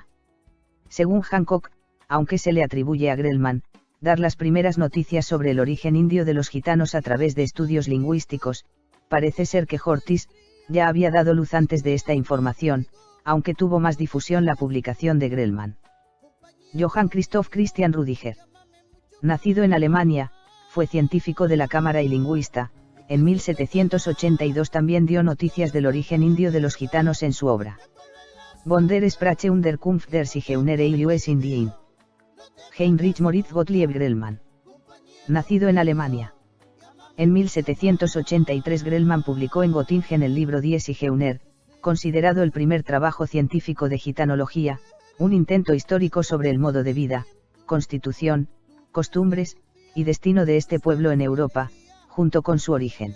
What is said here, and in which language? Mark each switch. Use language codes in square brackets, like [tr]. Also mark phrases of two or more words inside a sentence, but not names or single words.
[es] Según Hancock, aunque se le atribuye a Grellman, dar las primeras noticias sobre el origen indio de los gitanos a través de estudios lingüísticos, parece ser que Horthy ya había dado luz antes de esta información, aunque tuvo más difusión la publicación de Grellman. Johann Christoph Christian Rüdiger. Nacido en Alemania, fue científico de la cámara y lingüista. En 1782 también dio noticias del origen indio de los gitanos en su obra Von der Sprache und der Kunft der Zigeuner in US Indien. Heinrich Moritz Gottlieb Grellman. Nacido en Alemania. En 1783 Grellman publicó en Göttingen el libro Die Zigeuner, considerado el primer trabajo científico de gitanología, un intento histórico sobre el modo de vida, constitución, costumbres, y destino de este pueblo en Europa, junto con su origen.